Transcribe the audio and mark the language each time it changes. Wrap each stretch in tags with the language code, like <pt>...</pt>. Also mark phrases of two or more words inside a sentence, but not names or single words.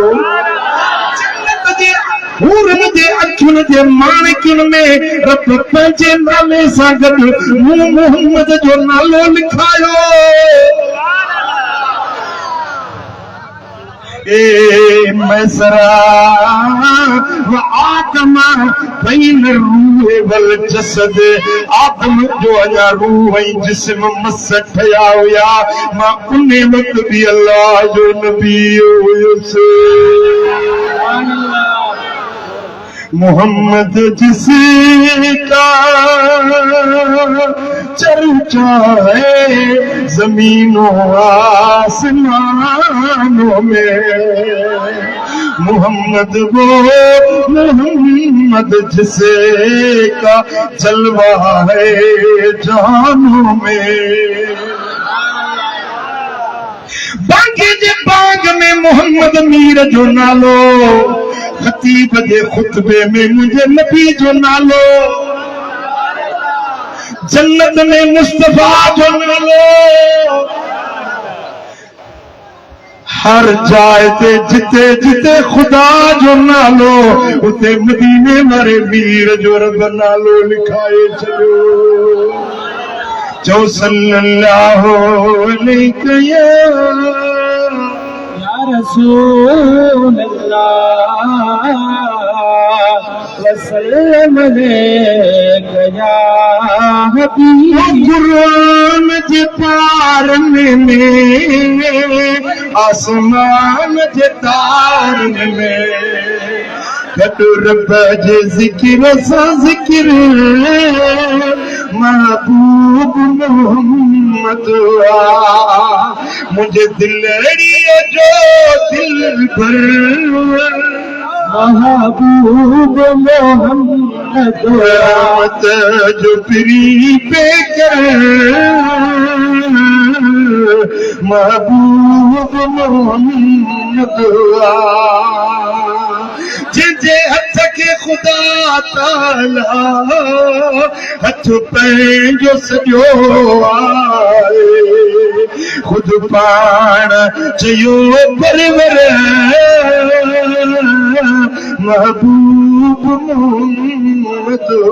<sd>जन्नत जे हूरन जे अखियुन जे माणिकयुन में रब पंहिंजे नाले सां गॾु मूं मोहम्मद जो नालो लिखायो।</sd> <ar>يا ميسرة و آدم بين الروح والجسد,</ar> <sd>आदम जो अञा रूह ऐं जिस्म मस ठया हुया, मां उन वक़्त बि अल्लाह जो नबी हुयुसि।</sd> <ur>محمد جس کا چرچا ہے زمینوں آسمانوں میں، محمد وہ محمد جس کا جلوہ ہے جانوں میں.</ur> <sd>बांगे जे बाग में मोहम्मद मीर जो नालो, खतीब जे खुतबे में मुझे नबी जो नालो, जन्नत में मुस्तफा जो नालो, हर जाए ते जिते जिते खुदा जो नालो, उते मदीने वारे मीर जो रब नालो लिखाए चलो।</sd> <ar>जो صلى الله عليه يا رسول الله وسلم عليك حبيب.</ar> <sd>कुरान जे पारन में, आसमान जे तारन में, गॾु रब जे ज़िक्र सां ज़िक्र, महबूब मोहम्मद आ मुझे दिलड़ीअ जो दिलबर, महबूब मोहम्मद रात जो प्री पे कर, महबूब मोहम्मद आ जिनके हथ के खुदा ताला हथ पंहिंजो सॼो आहे, खुद पाण चयो परवर महबूब मोहम्मद</sd>